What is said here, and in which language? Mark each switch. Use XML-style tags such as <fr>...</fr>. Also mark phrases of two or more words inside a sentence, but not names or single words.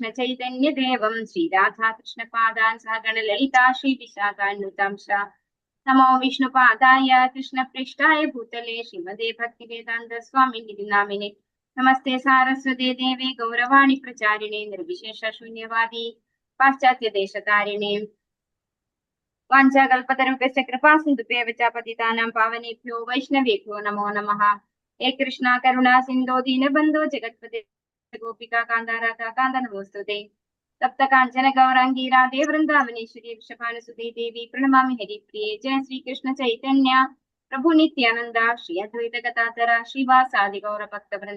<sa>ചൈതന്യദേവം ശ്രീരാധാകൃഷ്ണപാദാൻ സഹഗണ ലളിതാ ശ്രീ വിശാഖാന്വിതാംശ നമോ വിഷ്ണുപാദായ കൃഷ്ണപൃഷ്ഠായ ഭൂതലേ ശ്രീമദേ ഭക്തിവേദാന്ത സ്വാമി നാമിനെ നമസ്തേ സാരസ്വതേ ദേവേ ഗൗരവാണി പ്രചാരിണേ നിർവിശേഷ ശൂന്യവാദി പാശ്ചാത്യ ദേശതാരിണേ വാഞ്ചാകൽപതരുഭ്യശ്ച കൃപാസിന്ധുഭ്യശ്ച പതിതാനാം പാവനേഭ്യോ വൈഷ്ണവേഭ്യോ നമോ നമഃ. ഹേ കൃഷ്ണ കരുണാ സിന്ധോ ദീനബന്ധോ ജഗത്പതേ ഗോപികാ കാന്ത രാധാ കാന്ത നമോസ്തുതേ. തപ്ത കാഞ്ചന ഗൗരാംഗീ രാധേ വൃന്ദാവനേശ്വരി വൃഷഭാനുസുതേ ദേവി പ്രണമാമി ഹരിപ്രിയേ. ജയ ശ്രീകൃഷ്ണ ചൈതന്യ പ്രഭു നിത്യാനന്ദ ശ്രീ അദ്വൈത ഗദാധര ശ്രീവാസാദി ഗൗര ഭക്ത വൃന്ദ.</sa>